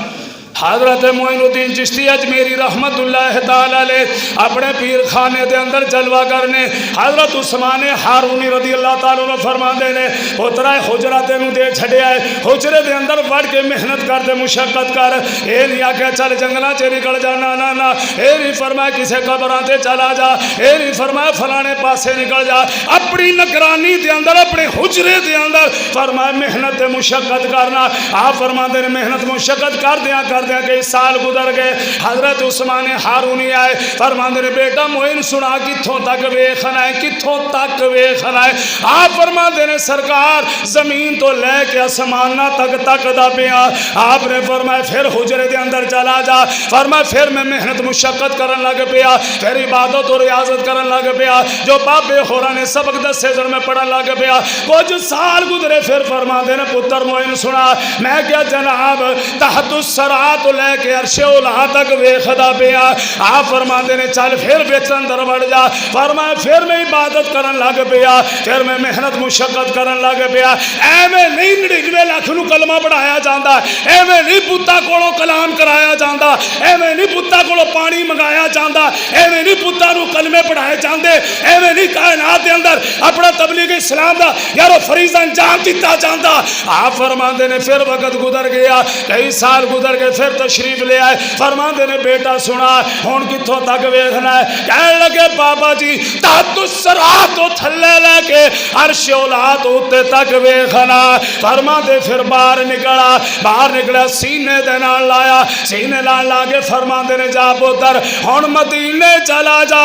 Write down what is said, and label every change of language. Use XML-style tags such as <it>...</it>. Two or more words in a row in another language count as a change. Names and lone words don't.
<pa>حضرت معین الدین چشتی اجمیری رحمت اللہ تعالی علیہ اپنے پیر خانے دے اندر جلوہ کرنے، حضرت عثمان ہارونی رضی اللہ تعالیٰ عنہ فرما دے نے پوترا حجرہ تینوں دے چھڑیا ہے، حجرے دے اندر وڑ کے محنت کر دے، مشقت کر، اے نہیں آکھیا چل جنگلاں چ نکل جا، نا نا نا، اے نہیں فرمایا کسے قبراں تے چلا جا، اے نہیں فرمایا فلانے پاسے نکل جا، اپنی نگرانی دے اندر، اپنے حجرے دے اندر فرمایا محنت تے مشقت کرنا۔ آپ فرما دے نے محنت مشقت کر</pa> <ur>کرتے کئی سال گزر گئے.</ur> <pa>حضرت عثمان ہارونی آئے، فرماتے نے بیٹا معین سنا کتھوں تک ویکھنا ہے، کتھوں تک ویکھنا ہے. آپ فرماتے نے سرکار زمین تو لےکے آسماناں تک تکدا پیا. آپنے فرمایا پھر حجرے دے اندر چلا جا۔ فرمایا پھر میں محنت مشقت کرن لگ پیا، پھر عبادت اور ریاضت کرن لگ پیا. جو بابے ہوراں نے سبق دسے جن میں پڑھن لگ پیا. کجھ سال گزرے، پھر فرماتے نے پتر معین سنا. میں کیا جناب تحت الثریٰ تو لےکے عرش علیٰ تک ویکھدا پیا. آپ فرماتے نے چل پھر بیچ اندر بڑھ جا. فرمایا پھر میں عبادت کرن لگ پیا، پھر میں محنت مشقت کرن لگ پیا. ایویں نہیں 99 لکھ نوں کلمہ پڑھایا جاتا، ایویں نہیں پتاں کولوں کلام کرایا جاتا، ایویں نہیں پتاں کولوں پانی منگایا جاتا، ایویں نہیں پتاں نوں کلمے پڑھائے جاتے، ایویں نہیں کائنات کے اندر اپنا تبلیغ اسلام دا یارو فریضہ انجام دتا جاتا. آپ فرماتے نے پھر وقت گزر گیا، کئی سال گزر گئے، پھر تشریف لے آئے. فرماتے نے بیٹا سنا ہن کتھوں تک ویکھنا ہے. کہنے لگے بابا جی تحت الثریٰ تو تھلے لےکے عرش اولاد اتے تک ویکھنا. فرماتے پھر باہر نکلا، باہر نکلا سینے دے نال لایا، سینے نال لا کے فرماتے نے جا پتر ہن مدینے چلا جا.</pa>